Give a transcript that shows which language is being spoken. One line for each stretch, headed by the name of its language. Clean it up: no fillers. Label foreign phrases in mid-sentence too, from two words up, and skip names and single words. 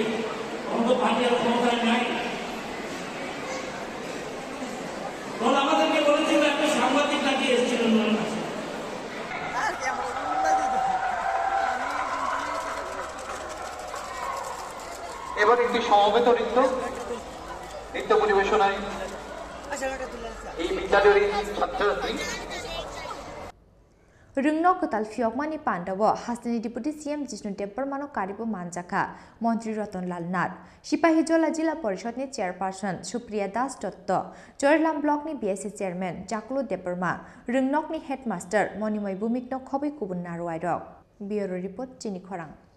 Bangla: আমাদের পার্টি আর ক্ষমতায় নাই, তখন আমাদেরকে বলেছিল একটা সাংবাদিক নাকি এসেছিলেন ওনার কাছে। এবার একটি সমবেত নৃত্য পরিবেশনায় এই বিদ্যালয়ের ছাত্রছাত্রী
Kok Borok: Rungno Kutal Fiokmani Pandawo Hasani Deputy CM Jishnu Deparmano Karibu Manjaka Montri Ratan Lal Nar Shipahijola Jila Parishad ni Chairperson Supriya Das Dotto Chorlam Block ni BSC Chairman Jaklo Deparma Rungnok ni Headmaster Monimoy Bumikno Khobi Kubun Narwaidok
English: Bureau Report
Kok Borok: Chini Khorang